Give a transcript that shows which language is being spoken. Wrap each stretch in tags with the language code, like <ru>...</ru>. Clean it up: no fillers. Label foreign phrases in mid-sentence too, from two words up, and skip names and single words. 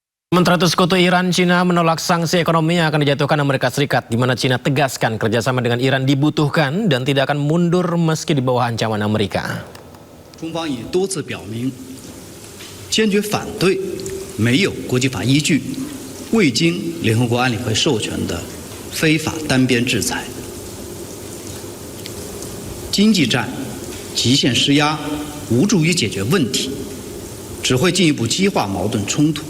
<id>Sementara itu sekutu Iran, Cina menolak sanksi ekonomi yang akan dijatuhkan Amerika Serikat, di mana Cina tegaskan kerjasama dengan Iran dibutuhkan dan tidak akan mundur meski di bawah ancaman Amerika.</id> <zh>中方已多次表明，坚决反对没有国际法依据、未经联合国安理会授权的非法单边制裁。经济战极限施压无助于解决问题，只会进一步激化矛盾冲突。</zh>